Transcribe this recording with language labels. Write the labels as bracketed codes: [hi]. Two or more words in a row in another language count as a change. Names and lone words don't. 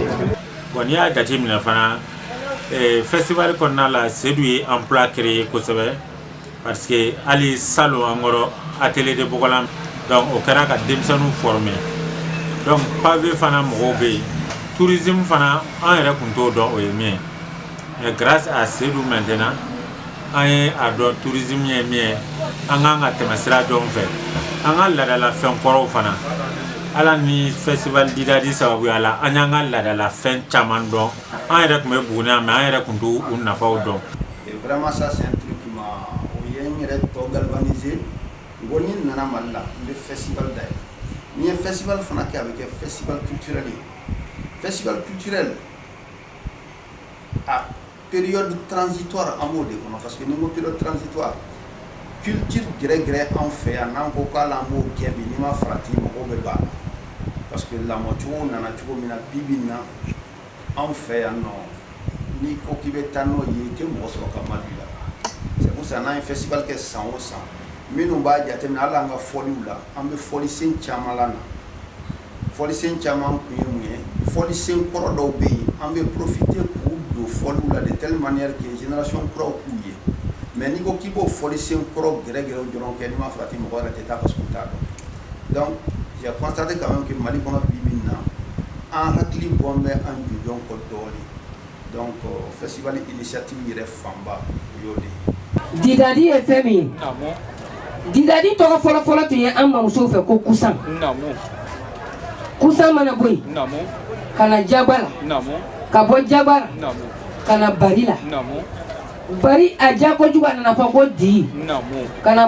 [bm] bon n'i y'a jateminɛ fana festival kɔnɔna la Seydou ye [fr] emploi créé [bm] kosɛbɛ [fr] parce que [bm] hali salon an kɔrɔ [fr] atelier de [bm] Bɔgɔlan donc o kɛra ka denmisɛnninw former donc pavé fana mɔgɔw bɛ yen tourisme fana an yɛrɛ tun t'o dɔn o ye min ye. [fr] Mais grâce à Seydou maintenant, on a [bm] dɔn tourisme ye min ye an kan ka tɛmɛ sira dɔn fɛ an ka laadala fɛn kɔrɔw fana ala ni festival Didadi sababuya la an y'an ka laadala fɛn caman dɔn an yɛrɛ tun bɛ Buguni yan mais an yɛrɛ tun t'u nafaw dɔn. [fr] Vraiment ça c'est un truc qui m'a [bm] o ye n yɛrɛ tɔ galvaniser n ko ni n nana Mali la n bɛ festival dayɛlɛ ni ye festival fana kɛ a bɛ kɛ [fr] festival culturel [bm] ye [fr] festival culturel [bm] a [fr] période transitoire [bm] an b'o de kɔnɔ [fr] parce que [bm] ni n ko [fr] période transitoire [bm] culture gɛrɛgɛrɛ anw fɛ yan n'an ko k'ala an b'o kɛ bi n'i ma farati mɔgɔw bɛ ban [fr] parce que [bm] lamɔcogo nana cogo min na bi bi in na anw fɛ yan nɔ n'i ko k'i bɛ taa n'o ye i tɛ mɔgɔ sɔrɔ ka madu la [fr] c'est pour ça [bm] n'an ye festival kɛ san o san minnu b'a jateminɛ hali an ka fɔliw la an bɛ fɔlisen caman la na fɔlisen caman kun ye mun ye fɔlisen kɔrɔ dɔw bɛ yen an bɛ profiter k'u don fɔliw la [fr] de telle manière que [bm] génération kuraw k'u ye mais n'i ko k'i b'o fɔlisen kɔrɔ gɛrɛgɛrɛw dɔrɔn kɛ n'i ma farati mɔgɔ yɛrɛ tɛ taa [fr] parce que [bm] u t'a dɔn [fr] donc j'ai constaté quand même que [bm] Mali kɔnɔ bi bi in na an hakili bɔn bɛ an jujɔn kɔ dɔɔnin donc festival initiative yɛrɛ fanba o y'o de ye. Didadi ye fɛn min ye Didadi tɔgɔ fɔlɔfɔlɔ tun ye an mamusow fɛ ko kusan kusan mana bɔ yen ka na Jagwa la ka bɔ Jagwa la ka na Bari la bari a diya kojugu a nana fɔ ko di kana